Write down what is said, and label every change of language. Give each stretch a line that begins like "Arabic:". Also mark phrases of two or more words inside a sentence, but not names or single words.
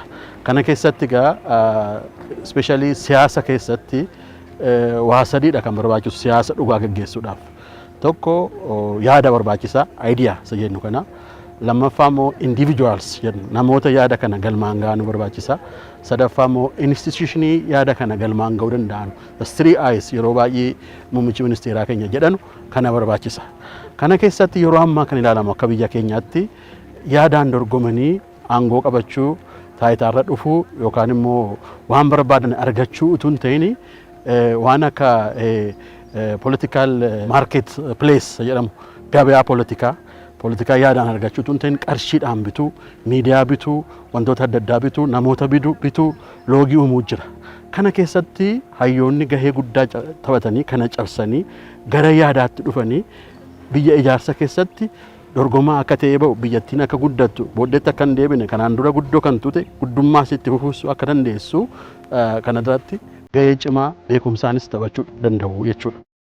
Oromo: Kana keessatti egaa especially siyaasa keessatti waa sadiidha kan barbaachisu siyaasa dhugaa gaggeessuudhaaf. Tokko yaada barbaachisaa idea isa jennu kana. Lammaffaa immoo individuals jennu namoota yaada kana galmaan ga'uu barbaachisa. Sadaffaa immoo institutionii yaada kana galmaan ga'uu danda'an
English: three eyes
Oromo: yeroo baay'ee muummichi ministeeraa keenya jedhanu kana barbaachisa. Kana keessatti yeroo ammaa kan ilaalamu akka biyya keenyaatti yaadaan dorgomanii aangoo qabachuu taayitaarra dhufuu yookaan immoo waan barbaadan argachuu utuu hin ta'in waan akka
English: political market place
Oromo: jedhamu gabaa politikaa yaadaan argachuu utuu hin ta'in qarshiidhaan bituu miidiyaa bituu wantoota adda addaa bituu namoota bituu loogii uumuu jira. Kana keessatti hayyoonni gahee guddaa taphatanii kana cabsanii gara yaadaatti dhufanii biyya ijaarsa keessatti dorgomaa akka ta'e ba'u biyyattiin akka guddattu booddeetti akka hin deebine kanaan dura guddoo kan tuute guddummaa isitti fufuusuu akka dandeessu kana irratti gahee cimaa beekumsaanis taphachuu danda'u jechuudha.